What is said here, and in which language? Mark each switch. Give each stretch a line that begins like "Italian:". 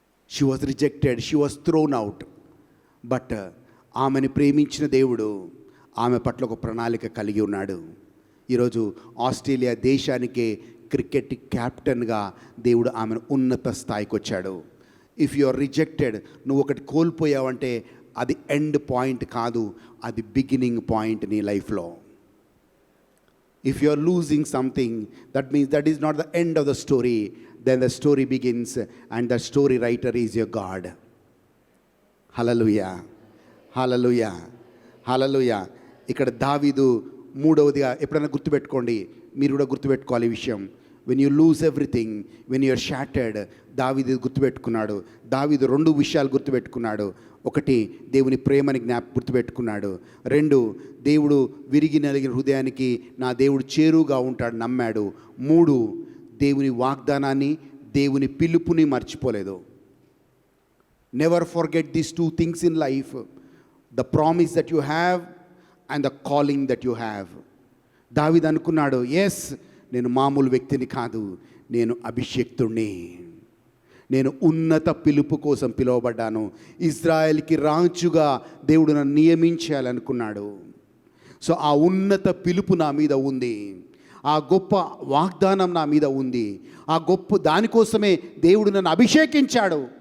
English: She was rejected, she was thrown out.
Telugu: But ఆమెను ప్రేమించిన దేవుడు ఆమె పట్ల ఒక ప్రణాళిక కలిగి ఉన్నాడు. ఈరోజు ఆస్ట్రేలియా దేశానికే క్రికెట్ కెప్టెన్గా దేవుడు ఆమెను ఉన్నత స్థాయికి వచ్చాడు.
English: if you are rejected,
Telugu: నువ్వు ఒకటి కోల్పోయావంటే అది ఎండ్ పాయింట్ కాదు, అది బిగినింగ్ పాయింట్ నీ లైఫ్లో.
English: If you are losing something, that means that is not the end of the story. Then the story begins, and the story writer is your God. Hallelujah, hallelujah, hallelujah.
Telugu: ఇక్కడ దావీదు మూడవదిగా ఎప్పుడైనా గుర్తుపెట్టుకోండి, మీరు కూడా గుర్తుపెట్టుకోవాలి ఈ విషయం.
English: when you lose everything, when you are shattered,
Telugu: దావీదు గుర్తుపెట్టుకున్నాడు. దావీదు రెండు విషయాలు గుర్తుపెట్టుకున్నాడు. ఒకటి, దేవుని ప్రేమని గుర్తుపెట్టుకున్నాడు. రెండు, దేవుడు విరిగి నలిగిన హృదయానికి నా దేవుడు చేరువుగా ఉంటాడు నమ్మాడు. మూడు, దేవుని వాగ్దానాన్ని, దేవుని పిలుపుని మర్చిపోలేదు.
English: Never forget these two things in life: the promise that you have and the calling that you have.
Telugu: దావీదు అనుకున్నాడు, ఎస్, నేను మామూలు వ్యక్తిని కాదు, నేను అభిషేక్తుణ్ణి, నేను ఉన్నత పిలుపు కోసం పిలువబడ్డాను, ఇజ్రాయెల్కి రాజుగా దేవుడు నన్ను నియమించాలనుకున్నాడు. సో ఆ ఉన్నత పిలుపు నా మీద ఉంది, ఆ గొప్ప వాగ్దానం నా మీద ఉంది, ఆ గొప్ప దానికోసమే దేవుడు నన్ను అభిషేకించాడు.